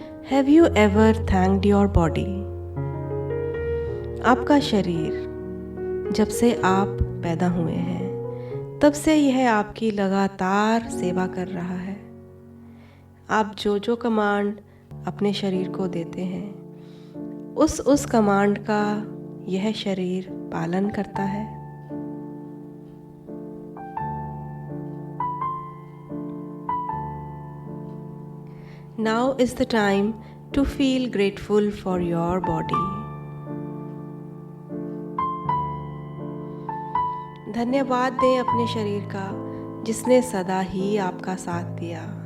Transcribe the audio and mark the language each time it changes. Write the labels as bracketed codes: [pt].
[en] Have you ever thanked your body? [hi] आपका शरीर जब से आप पैदा हुए हैं तब से यह आपकी लगातार सेवा कर रहा है। आप जो कमांड अपने शरीर को देते हैं उस कमांड का यह शरीर पालन करता है। [en] Now is the time to feel grateful for your body. [hi] धन्यवाद दें अपने शरीर का जिसने सदा ही आपका साथ दिया।